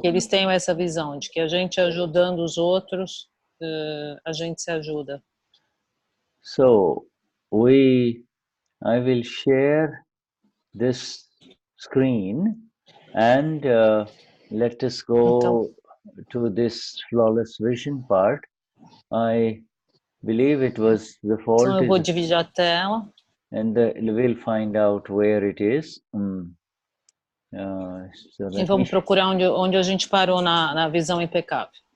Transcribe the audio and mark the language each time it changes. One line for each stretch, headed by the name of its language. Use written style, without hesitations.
Portuguese: que eles tenham essa visão de que a gente ajudando os outros, a gente se ajuda.
English: So, I will share this screen and let us go to this flawless vision part. I believe it was the fault.
Portuguese: Então eu vou dividir a tela.
English: And we'll find out where it is.
Portuguese: E vamos procurar onde a gente parou na visão impecável.